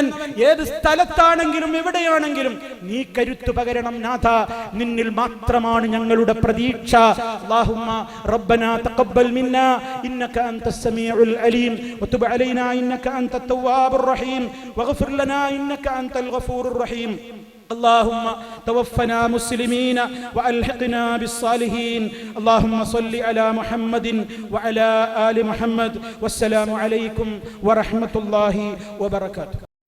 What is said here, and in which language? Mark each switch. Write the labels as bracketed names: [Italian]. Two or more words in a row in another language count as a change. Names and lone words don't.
[Malayalam] ഏത് സ്ഥലത്താണെങ്കിലും എവിടെയാണെങ്കിലും നീ കരുത്തു പകരണം നാഥ. നിന്നിൽ മാത്രമാണ് ഞങ്ങളുടെ പ്രതീക്ഷ. [Arabic] اللهم ربنا تقبل منا إنك أنت السميع العليم وتب علينا إنك أنت التواب الرحيم واغفر لنا إنك أنت الغفور الرحيم. اللهم توفنا مسلمين وألحقنا بالصالحين. اللهم صل على محمد وعلى آل محمد. والسلام عليكم ورحمة الله وبركاته.